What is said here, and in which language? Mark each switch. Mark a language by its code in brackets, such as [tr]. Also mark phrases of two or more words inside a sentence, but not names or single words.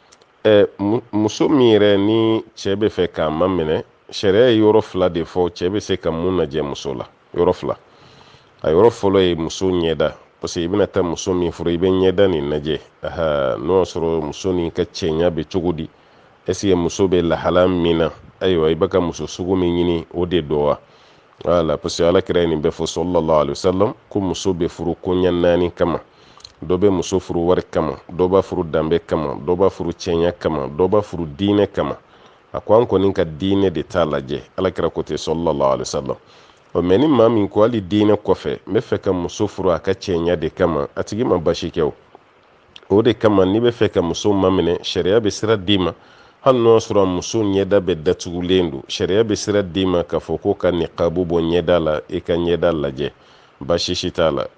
[bm] Muso min yɛrɛ ni cɛ bɛ fɛ k'a maminɛ, sariya ye yɔrɔ 2 de fɔ cɛ bɛ se ka mun lajɛ muso la, yɔrɔ 2. A yɔrɔ fɔlɔ ye muso ɲɛda, [fr] parce que [bm] i bɛna taa muso min furu i bɛ ɲɛda nin lajɛ, n'o y'a sɔrɔ muso nin ka cɛɲa bɛ cogo di, [fr] est ce que [bm] muso bɛ lahala min na, ayiwa i bɛ ka muso sugu min ɲini o de don wa, voilà, [fr] parce que [bm] alakira ye nin bɛɛ fɔ [ar] صلى الله عليه وسلم [bm] ko muso bɛ furu koɲɛ 4 kama. Dɔ bɛ muso furu wari kama, dɔ b'a furu danbe kama, dɔ b'a furu cɛɲa kama, dɔ b'a furu diinɛ kama. A ko an kɔni ka diinɛ de t'a lajɛ, alakira ko ten [ar] صلى الله عليه وسلم. [bm] Mais ni maa min ko hali diinɛ kɔfɛ n bɛ fɛ ka muso furu a ka cɛɲa de kama, a tigi ma basi kɛ o de kama n'i bɛ fɛ ka muso maminɛ sariya bɛ sira d'i ma, hali n'o y'a sɔrɔ muso ɲɛda bɛ datugulen don, sariya bɛ sira d'i ma k'a fɔ ko ka niqabu bɔ ɲɛda la, i ka ɲɛda lajɛ, basi si t'a la.